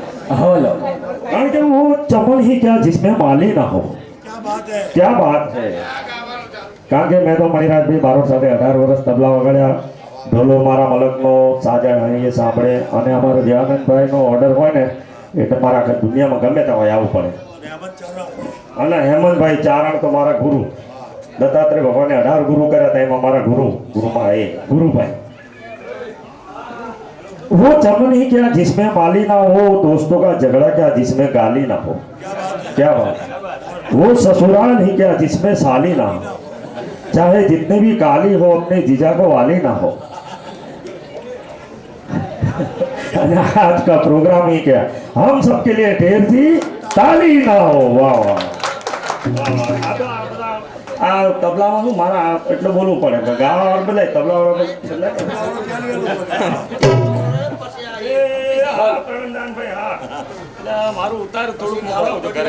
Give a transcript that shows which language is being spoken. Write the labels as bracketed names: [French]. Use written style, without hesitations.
[Gujarati] કારણ કે [Hindi] वो चमन ही क्या जिसमें माली ना हो. क्या बात है. [Gujarati] કારણ કે મેં તો મણિરાજભાઈ બારોટ સાથે 18 વર્ષ તબલા વગાડ્યા, ઢોલો મારા મલકનો સાજા એ સાંભળે, અને અમારો દેવાનંદભાઈનો ઓર્ડર હોય ને એટલે મારા આખા દુનિયામાં ગમે ત્યાં હોય આવવું પડે. અને હેમંતભાઈ ચારણ તો મારા ગુરુ, દત્તાત્રેય ભગવાને 18 ગુરુ કર્યા હતા, એમાં મારા ગુરુમાં એ ગુરુભાઈ. [Hindi] वो चमन ही क्या जिसमें माली ना हो, दोस्तों का झगड़ा क्या जिसमें गाली ना हो. क्या बात. वो ससुराल ही क्या जिसमें साली ना हो, चाहे जितने भी काली हो अपने जीजा को वाली ना हो. आज का प्रोग्राम ही क्या, हम सबके लिए ढेर सी ताली ना हो. वाह वाह. [Gujarati] આ તબલામાં શું મારા એટલું બોલવું પડે, ગાવા બધા તબલા મારું ઉતાર થોડુંક